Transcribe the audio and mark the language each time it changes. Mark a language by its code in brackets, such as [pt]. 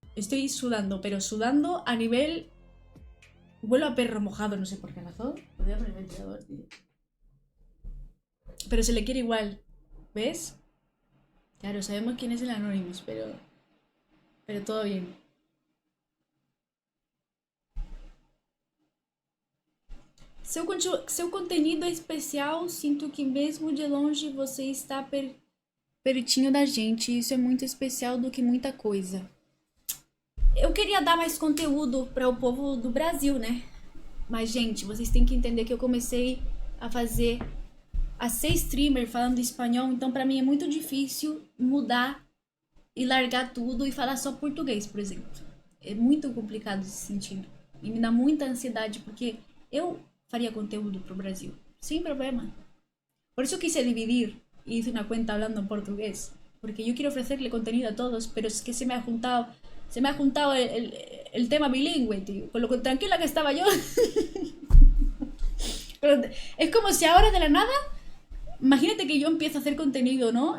[es] Estoy sudando, pero sudando a nivel... Huelo a perro mojado, no sé por qué razón. Podría poner el ventilador, tío. Pero se le quiere igual. ¿Ves? Claro, sabemos quién es el Anonymous, pero todo bien. [pt] Seu conteúdo é especial, sinto que mesmo de longe você está pertinho da gente. Isso é muito especial do que muita coisa. Eu queria dar mais conteúdo para o povo do Brasil, né? Mas, gente, vocês têm que entender que eu comecei a ser streamer falando espanhol, então para mim é muito difícil mudar e largar tudo e falar só português, por exemplo. É muito complicado esse sentido. E me dá muita ansiedade, porque eu faria conteúdo pro Brasil, [es] sin problema. Por eso quise dividir y hice una cuenta hablando en portugués, porque yo quiero ofrecerle contenido a todos, pero es que se me ha juntado el tema bilingüe, tío, con lo tranquila que estaba yo. Pero es como si ahora de la nada, imagínate que yo empiezo a hacer contenido, ¿no?